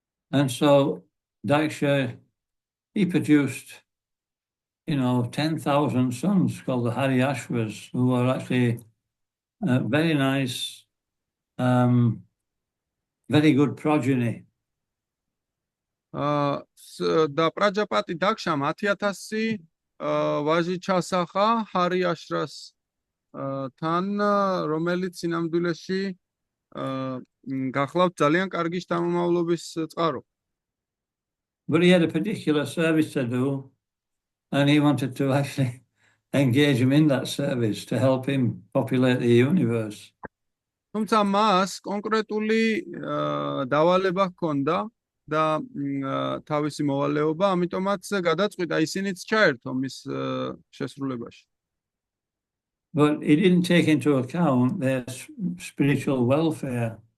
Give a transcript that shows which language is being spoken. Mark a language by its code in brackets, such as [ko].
[en] And so Daksha, he produced, 10,000 sons called the Haryashvas, who were actually very nice, very good progeny. [ka] და პრაჯაპატი დაქშამ 10,000 ვაჟი ჩასახა ჰარიაშრას თან, რომელიც სინამდვილეში გახლავთ ძალიან კარგი შთამომავლობის წყარო. [en] But he had a particular service to do, and he wanted to actually engage him in that service to help him populate the universe. [ka] თუმცა მას კონკრეტული დავალება ჰქონდა და თავისი მოვალეობა, ამიტომაც გადაწყვიტა ისინიც ჩაერთო მის შესრულებაში. [en] But he didn't take into account their spiritual welfare.